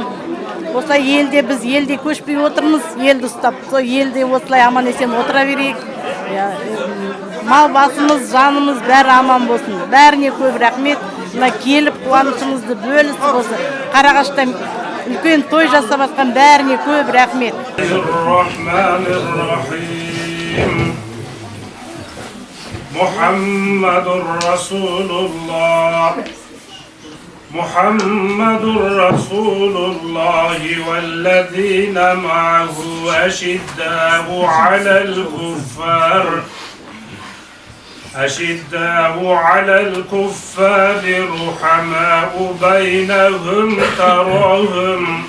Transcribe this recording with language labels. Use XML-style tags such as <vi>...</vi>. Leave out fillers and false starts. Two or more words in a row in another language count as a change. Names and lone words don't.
<kk>Осылай елде біз елде көшпей отырмыз, елді ұстап, сол елде осылай аман есен отыра берейік. Мал басымыз, жанымыз бәрі аман болсын. Бәріне көп рахмет. Мына келіп қуанышымызды бөлісіп осы Қарағашта үлкен той жасап жатқан бәріне көп рахмет.</kk> <ar>محمد رسول الله محمد رسول الله والذين معه أشداء على الكفار رحماء بينهم تراهم</ar>